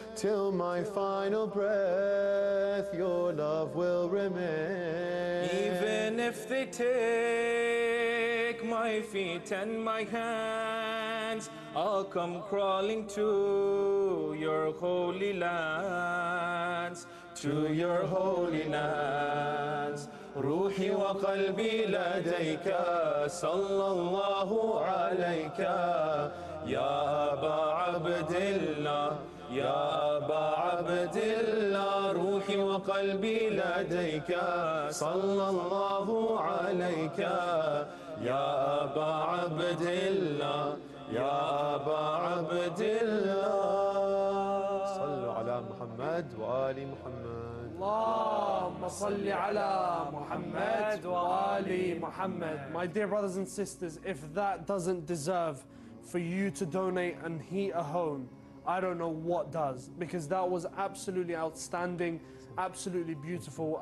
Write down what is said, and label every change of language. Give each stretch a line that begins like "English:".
English: Till my final breath, your love will remain. Even if they take my feet and my hands, I'll come crawling to your holy lands, to your holy lands.
Arabic: روحي وقلبي لديك صلى الله عليك يا أبا عبد الله يا أبا عبد الله. روحي وقلبي لديك صلى الله عليك يا أبا عبد الله يا أبا عبد الله. صلوا على محمد محمد وآل محمد. اللهم صل على Muhammad wa ali Muhammad.
English: My dear brothers and sisters, if that doesn't deserve for you to donate and heat a home, I don't know what does, because that was absolutely outstanding, absolutely beautiful.